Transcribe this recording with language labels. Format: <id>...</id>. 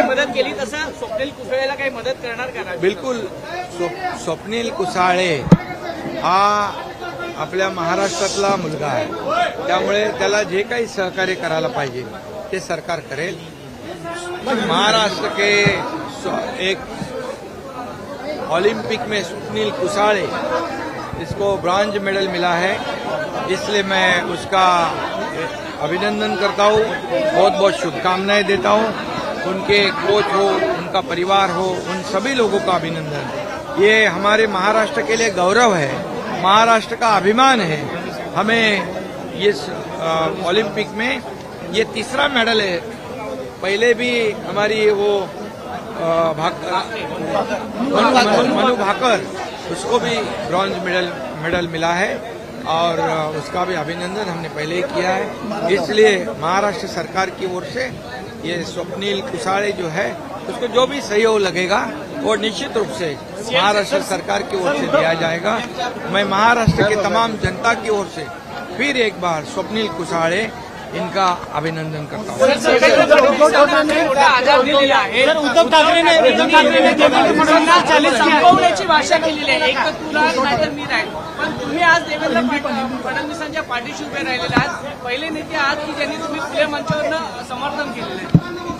<mr>मदत केली तसं स्वप्नील कुसाळेला काही मदत करणार का? बिलकुल. स्वप्नील कुसाळे हा आपल्या महाराष्ट्रातला मुलगा आहे, त्यामुळे त्याला जे काही सहकार्य करायला पाहिजे ते सरकार करेल.</mr> <hi>महाराष्ट्र के एक ओलंपिक में स्वप्नील कुसाळे इसको ब्रॉन्ज मेडल मिला है, इसलिए मैं उसका अभिनंदन करता हूँ, बहुत बहुत शुभकामनाएं देता हूँ. उनके कोच हो, उनका परिवार हो, उन सभी लोगों का अभिनंदन. ये हमारे महाराष्ट्र के लिए गौरव है, महाराष्ट्र का अभिमान है. हमें ये ओलंपिक में ये तीसरा मेडल है. पहले भी हमारी वो मनु भाकर उसको भी ब्रॉन्ज मेडल मिला है और उसका भी अभिनंदन हमने पहले ही किया है. इसलिए महाराष्ट्र सरकार की ओर से ये स्वप्नील कुसाळे जो है उसको जो भी सहयोग लगेगा वो निश्चित रूप से महाराष्ट्र सरकार की ओर से दिया जाएगा. मैं महाराष्ट्र के तमाम जनता की ओर से फिर एक बार स्वप्नील कुसाळे इनका अभिनंदन करता हूँ.</hi> <mr>उद्धव ठाकरेने संपवण्याची भाषा केलेली आहे. एक तर तुला नाहीतर मी राहील, पण तुम्ही आज देवेंद्र फडणवीसांच्या पाठीशी उभे राहिलेले आहात. पहिले नेते आहात की ज्यांनी तुम्ही खुल्या मंचावरनं समर्थन केलेलं आहे.</mr>